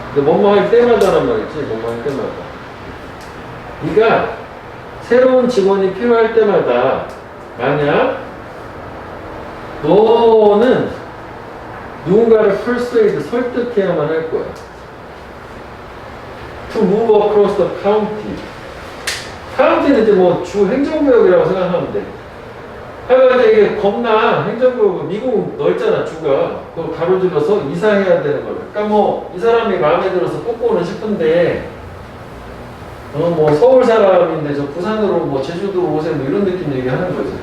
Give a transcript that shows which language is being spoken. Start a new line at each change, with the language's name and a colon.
Korean: 근데 뭐뭐 할 때마다란 말이지. 뭐뭐 할 때마다. 네가 새로운 직원이 필요할 때마다 만약 너는 누군가를 persuade, 설득해야만 할 거야.
English: To move across the county.
Korean: 카운티는 이제 뭐 주 행정구역이라고 생각하면 돼. 하여간 이게 겁나 행정구역, 미국 넓잖아, 주가. 그걸 가로질러서 이사해야 되는 거야. 그러니까 뭐 이 사람이 마음에 들어서 뽑고는 싶은데 뭐 서울 사람인데 저 부산으로 뭐 제주도로 오세요 뭐 이런 느낌 얘기하는 거지.